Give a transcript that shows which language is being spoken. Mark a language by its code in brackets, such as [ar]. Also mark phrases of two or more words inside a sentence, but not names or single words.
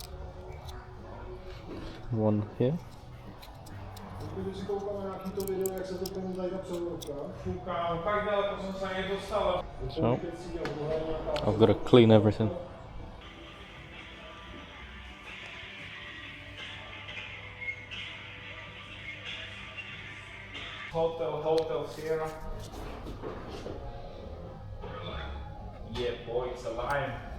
[en] One here. [cs] Kdyby si koukal na nějaký to video, jak se to tomu dají na převodovka. [sk] Koukám, tak daleko som sa nedostal. [en] So I've got to clean everything. Hotel Sierra. Yeah, boy, it's a lion.